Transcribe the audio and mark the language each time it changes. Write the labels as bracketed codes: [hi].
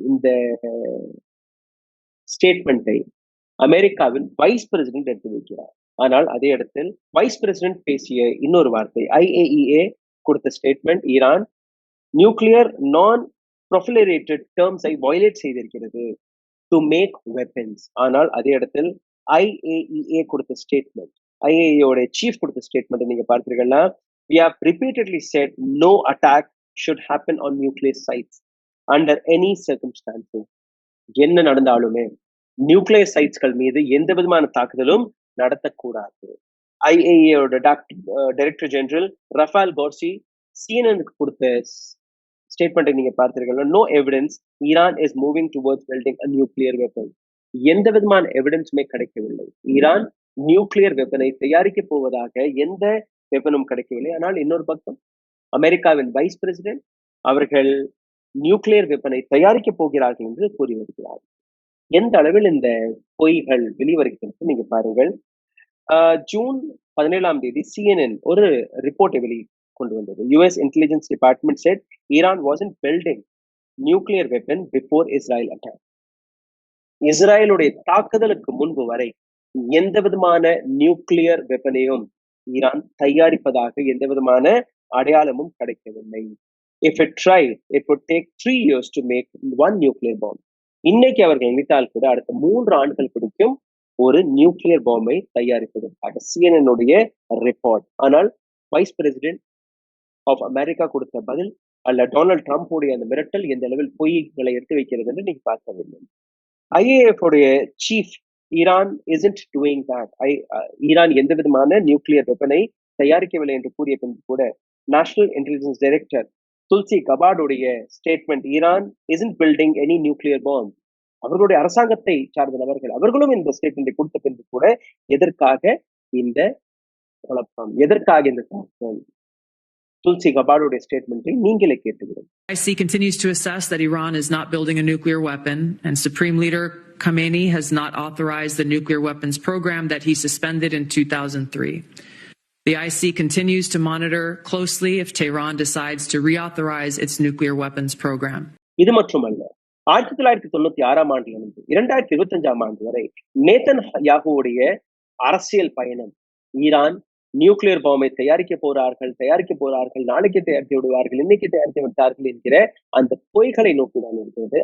[ta] இந்த ஸ்டேட்மெண்ட்டை அமெரிக்காவின் வைஸ் பிரசிடென்ட் எடுத்து வைக்கிறார். ஆனால் அதே இடத்தில் வைஸ் பிரசிடென்ட் பேசிய இன்னொரு வார்த்தை, IAEA கொடுத்த ஸ்டேட்மெண்ட் ஈரான் நியூக்ளியர் நான் ப்ரொஃபிலரேட்டட் டேர்ம்ஸை வயலேட் செய்திருக்கிறது [en] To make weapons. [ta] ஆனால் அதே இடத்தில் IAEA கொடுத்த ஸ்டேட்மெண்ட், IAEA சீஃப் கொடுத்த ஸ்டேட்மெண்ட் நீங்க பார்த்தீங்கன்னா, [en] we have repeatedly said no attack should happen on nuclear sites under any circumstances. [ta] என்ன நடந்தாலுமே நியூக்ளியர் சைட்ஸ்கள் மீது எந்த விதமான தாக்குதலும் நடத்தக்கூடாது. IAEA director general Rafael கோர்சி CNN கொடுத்த ஸ்டேட்மெண்ட்டை நீங்க பார்த்தீங்கன்னா, [en] No evidence Iran is moving towards building a nuclear weapon. [ta] எந்த விதமான எவிடன்ஸுமே கிடைக்கவில்லை. ஈரான் நியூக்ளியர் வெப்பனை தயாரிக்க போவதாக எந்த வெப்பனும் கிடைக்கவில்லை. ஆனால் இன்னொரு பக்கம் அமெரிக்காவின் வைஸ் பிரசிடென்ட் அவர்கள் நியூக்ளியர் வெப்பனை தயாரிக்க போகிறார்கள் என்று கூறி வருகிறார்கள். எந்த அளவில் இந்த பொய்கள் வெளிவருகிறது நீங்க பாருங்கள். ஜூன் 17 CNN ஒரு ரிப்போர்ட்டை கொண்டு வந்தது. [en] US Intelligence Department said Iran wasn't building nuclear weapon before Israel attack. [ta] இஸ்ரேலுடைய தாக்குதலுக்கு முன்பு வரை எந்த விதமான நியூக்ளியர் வெப்பனையும் ஈரான் தயாரிப்பதாக எந்த விதமான அடையாளமும் கிடைக்கவில்லை. [en] If it tried, it would take 3 years to make one nuclear bomb. [ta] இன்னைக்கு அவர்கள் நினைத்தால் கூட அடுத்த 3 ஆண்டுகள் பிடிக்கும் ஒரு நியூக்ளியர் பாம்பை தயாரிப்பதற்காக. CNN உடைய ரிப்போர்ட். ஆனால் வைஸ் பிரசிடென்ட் ஆஃப் அமெரிக்கா கொடுத்த பதில் அல்ல டொனால்ட் ட்ரம்ப் உடைய அந்த மிரட்டல் எந்த அளவில் பொய்களை எடுத்து வைக்கிறது என்று நீங்க பார்க்க வேண்டும். IAF உடைய chief Iran [en] isn't doing that. [ta] Iran எந்த விதமான நியூக்ளியர் வெப்பனை தயாரிக்கவில்லை என்று கூறிய பின்பு கூட national intelligence director Tulsi கபாடுடைய statement, Iran [en] isn't building any nuclear bomb. [ta] அவர்களுடைய அரசாங்கத்தை சார்ந்த நபர்கள் அவர்களும் இந்த ஸ்டேட்மெண்ட்டை கொடுத்த பின்பு கூட எதற்காக இந்த குழப்பம், எதற்காக இந்த தாக்குதல்? துல்சி கபாடுடைய ஸ்டேட்மெண்ட்டை நீங்களே கேட்டுவிடும். [en] IC continues to assess that Iran is not building a nuclear weapon, and Supreme Leader Khamenei has not authorized the nuclear weapons program that he suspended in 2003. The IC continues to monitor closely if Tehran decides to reauthorize its nuclear weapons program. [ta] இது மட்டுமல்ல, 1996 ஆண்டிலிருந்து 2025 ஆண்டு வரை Nathan யாகுவுடைய அரசியல் பயணம், Iran nuclear பாம்பை தயாரிக்க போறார்கள், நாளைக்கு தயாரித்து விடுவார்கள், இன்னைக்கு தயாரித்து விட்டார்கள் என்கிற அந்த பொய்களை நோக்கிதான் இருக்கிறது.